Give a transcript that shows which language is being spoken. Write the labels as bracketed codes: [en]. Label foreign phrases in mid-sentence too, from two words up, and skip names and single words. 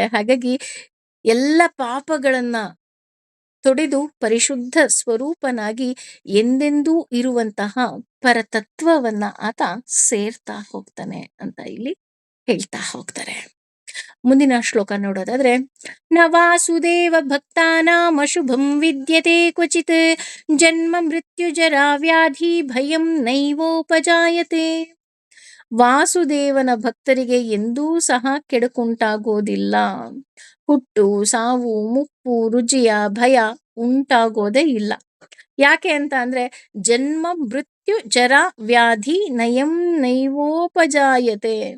[kn] ಹಾಗಾಗಿ ಎಲ್ಲ ಪಾಪಗಳನ್ನ ತೊಡೆದು ಪರಿಶುದ್ಧ ಸ್ವರೂಪನಾಗಿ ಎಂದೆಂದೂ ಇರುವಂತಹ ಪರತತ್ವವನ್ನ ಆತ ಸೇರ್ತಾ ಹೋಗ್ತಾನೆ ಅಂತ ಇಲ್ಲಿ ಹೇಳ್ತಾ ಹೋಗ್ತಾರೆ. ಮುಂದಿನ ಶ್ಲೋಕ ನೋಡೋದಾದ್ರೆ, [sa] न वासुदेव भक्तानां अशुभं विद्यते क्वचित् जन्म मृत्यु जरा व्याधि भयं नैवोपजायते. [kn] ವಾಸುದೇವನ ಭಕ್ತರಿಗೆ ಎಂದೂ ಸಹ ಕೆಡುಕುಂಟಾಗೋದಿಲ್ಲ. ಹುಟ್ಟು, ಸಾವು, ಮುಪ್ಪು, ರುಜಿಯ ಭಯ ಉಂಟಾಗೋದೇ ಇಲ್ಲ. ಯಾಕೆ ಅಂತ ಅಂದ್ರೆ, [sa] जन्म मृत्यु जर व्याधि नयं नैवोपजायते.